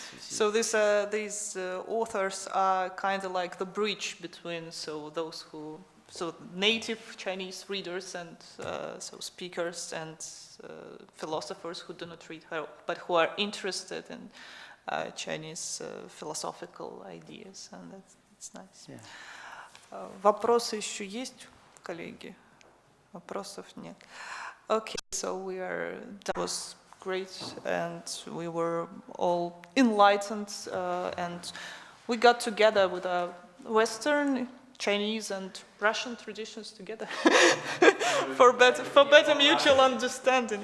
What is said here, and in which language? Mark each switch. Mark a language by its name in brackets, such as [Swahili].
[English] So these authors are kind of like the bridge between those who native Chinese readers and speakers and philosophers who do not read, but who are interested in Chinese philosophical ideas, and that's nice. Yeah. [Russian] Вопросы еще есть, коллеги? Вопросов нет. [English] Okay, so that was great, and we were all enlightened, and we got together with our Western, Chinese, and Russian traditions together for better mutual understanding.